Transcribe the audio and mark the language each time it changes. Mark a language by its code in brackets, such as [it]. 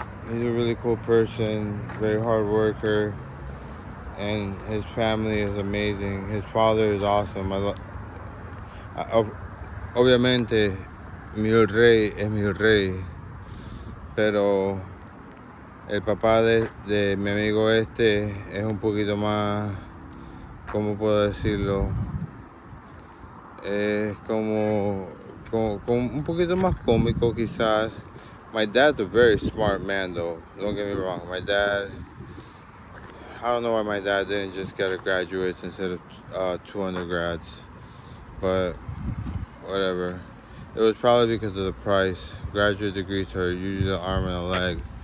[en] He's a really cool person, very hard worker, and his family is amazing. His father is awesome. [es] Obviamente, mi rey es mi rey, pero el papá de mi amigo es un poquito más, ¿cómo puedo decirlo? Es como un poquito más cómico quizás. [en] My dad's a very smart man though, don't get me wrong. My dad, I don't know why my dad didn't just get a graduates instead of 2 undergrads, but whatever. It was probably because of the price. Graduate degrees are usually an arm and a leg.